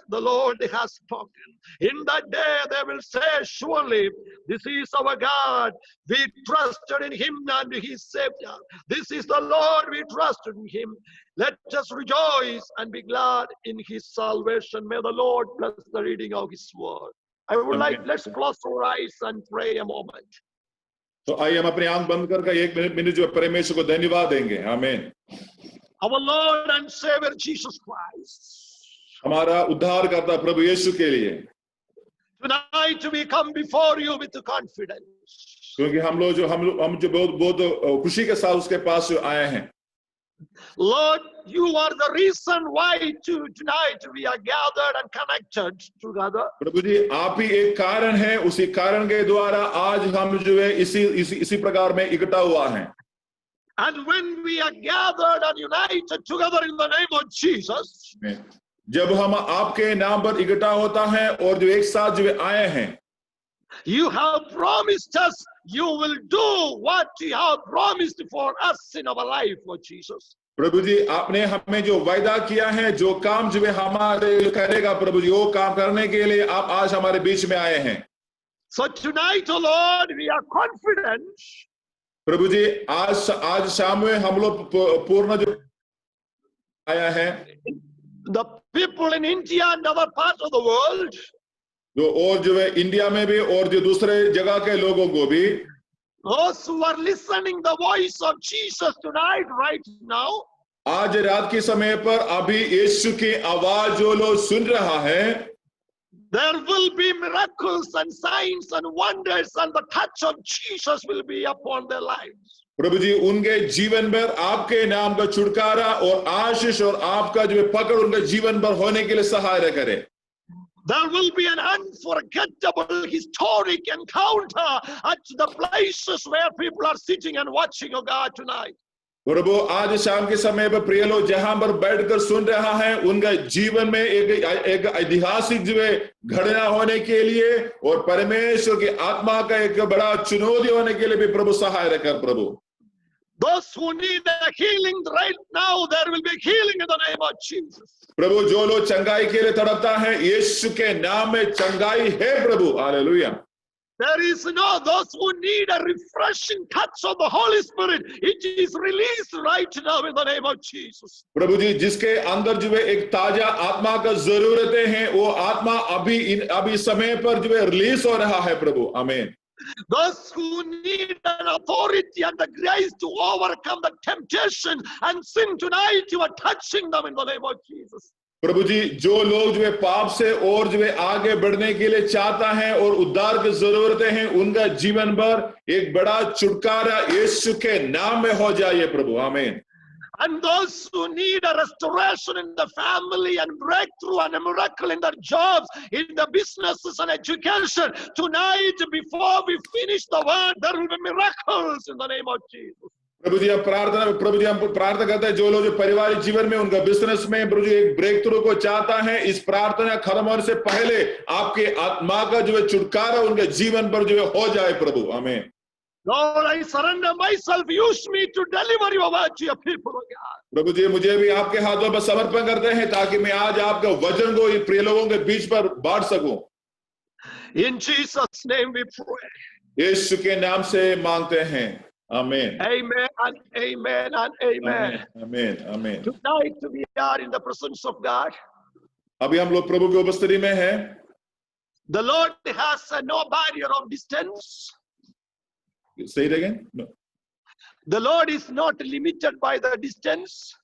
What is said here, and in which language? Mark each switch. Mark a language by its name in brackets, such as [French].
[English] The Lord has spoken. In that day they will say, surely this is our God. We trusted in him and he saved us. This is the Lord, we trusted in him. Let us rejoice and be glad in his salvation. May the Lord bless the reading of his word. I would like, let's close our eyes and pray a moment. [Hindi] तो आइए हम अपनी आंख बंद करके एक minute जो परमेश्वर को धन्यवाद देंगे। आमीन। [English] Our Lord and Savior Jesus Christ, [Hindi] हमारा उद्धारकर्ता प्रभु यीशु के लिए [English] tonight we come before you with confidence. [Hindi] क्योंकि हम जो बहुत खुशी के साथ उसके पास आए हैं। [English] Lord, you are the reason why tonight we are gathered and connected together. [Hindi] प्रभु जी आप ही एक कारण है, उसी कारण के द्वारा आज हम जो है इसी प्रकार में इकट्ठा हुआ है। [English] And when we are gathered and united together in the name of Jesus, [Hindi] जब हम आपके नाम पर इकट्ठा होता है और जो एक साथ जो आए हैं, [English] you have promised us you will do what you have promised for us in our life, Lord Jesus. [Hindi] प्रभु जी आपने हमें जो वायदा किया है, जो काम जो हमारे करेगा प्रभु जी, वो काम करने के लिए आप आज हमारे बीच में आए हैं। [English] So tonight, oh Lord, we are confident. [Hindi] प्रभु जी आज शाम में हम लोग पूर्ण जो आया है, [English] The people in India and other parts of the world, [Hindi] जो और जो है इंडिया में भी और जो दूसरे जगह के लोगों को भी, [English] those who are listening the voice of Jesus tonight, right now, [Hindi] आज रात के समय पर अभी यीशु की आवाज जो लोग सुन रहा है, [English] there will be miracles and signs and wonders, and the touch of Jesus will be upon their lives. [Hindi] प्रभु जी उनके जीवन पर आपके नाम का छुटकारा और आशीष और आपका जो पकड़ उनके जीवन पर होने के लिए सहायता करे। [English] There will be an unforgettable historic encounter at the places where people are sitting and watching, oh God, tonight. [Hindi] प्रभु आज शाम के समय पर प्रिय लोग जहां पर बैठकर सुन रहा है, उनका जीवन में एक ऐतिहासिक जो है घटना होने के लिए और परमेश्वर की आत्मा का एक बड़ा चुनौती होने के लिए भी प्रभु सहायता कर। प्रभु [English] Those who need a healing right now, there will be healing in the name of Jesus. [Hindi] प्रभु जो लोग चंगाई के लिए तड़पता है, यीशु के नाम में चंगाई है प्रभु। Hallelujah. [English] There is those who need a refreshing touch of the Holy Spirit. It is released right now in the name of Jesus. [Hindi] प्रभु जी जिसके अंदर जो है एक ताजा आत्मा का जरूरतें हैं, वो आत्मा अभी समय पर जो है रिलीज हो रहा है प्रभु। आमीन। [English] Those who need an authority and the grace to overcome the temptation and sin tonight, you are touching them in the name of Jesus. [Hindi] प्रभु जी जो लोग जो है पाप से और जो है आगे बढ़ने के लिए चाहता है और उद्धार की जरूरतें हैं, उनका जीवन भर एक बड़ा छुटकारा यीशु के नाम में हो जाए प्रभु। आमीन। [English] And those who need a restoration in the family and breakthrough and a miracle in their jobs, in the businesses and education, tonight before we finish the word, there will be miracles in the name of Jesus. [Hindi] प्रभु जी हम प्रार्थना करते हैं जो लोग जो पारिवारिक जीवन में उनका बिजनेस में प्रभु जी एक ब्रेक थ्रू को चाहता है, इस प्रार्थना खत्म होने से पहले आपके आत्मा का जो है छुटकारा उनके जीवन पर जो है हो जाए प्रभु। आमीन। [English] Lord, I surrender myself. Use me to deliver your word to your people, oh God. [Hindi] प्रभु जी मुझे भी आपके हाथों पर समर्पण करते हैं ताकि मैं आज आपका वचन को इन प्रिय लोगों के बीच पर बांट सकूं। [English] In Jesus' name we pray. [Hindi] यीशु के नाम से मांगते हैं। आमीन। [English] Amen and amen and amen. [Hindi] आमीन आमीन। [English] Tonight we are in the presence of God. [Hindi] अभी हम लोग प्रभु की उपस्थिति में हैं। [English] The Lord has no barrier of distance. Say it again. No. The Lord is not limited by the distance.